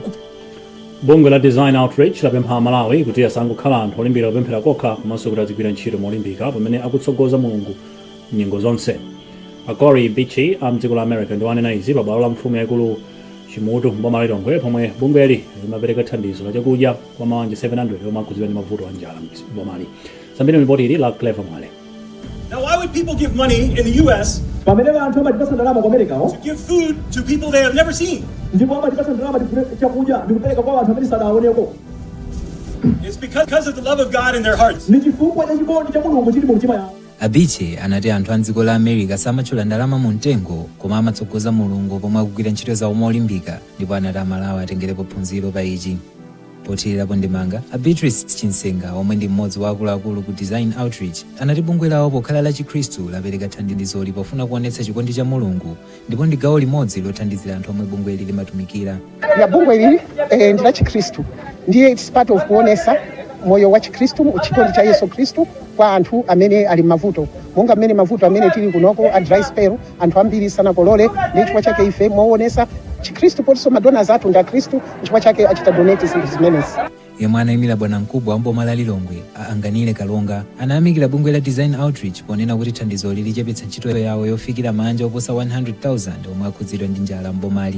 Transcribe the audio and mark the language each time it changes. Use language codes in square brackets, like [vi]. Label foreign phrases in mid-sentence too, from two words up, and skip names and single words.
[ny] Bungwe la Design Outreach lapempha Malawi kuti asangokhala anthu olimbira kupemphera kokha komanso kuti azigwira ntchito molimbika pamene akutsogoza Mulungu nyengo zonse. Akori Bichi amdziko la America ndi wanena izi pa bwalo la mfumu yaikulu Chimutu mboma la Lilongwe pomwe bungweli limapereka thandizo la chakudya kwa mabanja 700 omwe akhudzidwa ndi mavuto a njala mbomali. Sambeni ripoti ili la Clever Mwale. [en] Now, why would people give money in the U.S. to give food to people they have never seen? It's because of the love of God in their hearts. [ny] Abiche anati anthu a dziko la America samatchula ndalama mu mtengo koma amatsogoza Mulungu pomwe akugwira ntchito zawo molimbika, ndipo anati Amalawi atengerepo phunziro pa ichi. Pothirirapo ndimanga, Beatrice Chinsenga omwe ndi mmodzi wa akuluakulu ku Design Outreach anati bungwe lawo pokhala la Chikhristu lapereka thandizo pofuna kuonetsa chikondi cha Mulungu, ndipo ndi gawo limodzi lothandizira anthu omwe bungwe ili limatumikira. Ya bungwe ili ndi la Chikhristu, ndiye [en] it's part of [ny] kuonesa moyo wa Chikhristu, chikondi cha Yesu Kristu kwa anthu amene ali mavuto. Monga amene mavuto amene tili kunoko a [en] dry spell, [ny] anthu ambiri sanakolole, ndi chifukwa chake ife mwaonesa Chikhristu potiso madona zathu ndi Khristu, chifukwa chake achita donate zinthu zimenezi. Yemwe anayimira bwana mkubwa wa mboma la Lilongwe Anganile Kalonga anayamikira bungwe la Design Outreach ponena kuti thandizo lichepetsa ntchito yawo yofikira manja oposa 100,000 omwe akhudzidwa ndi njala mbomali.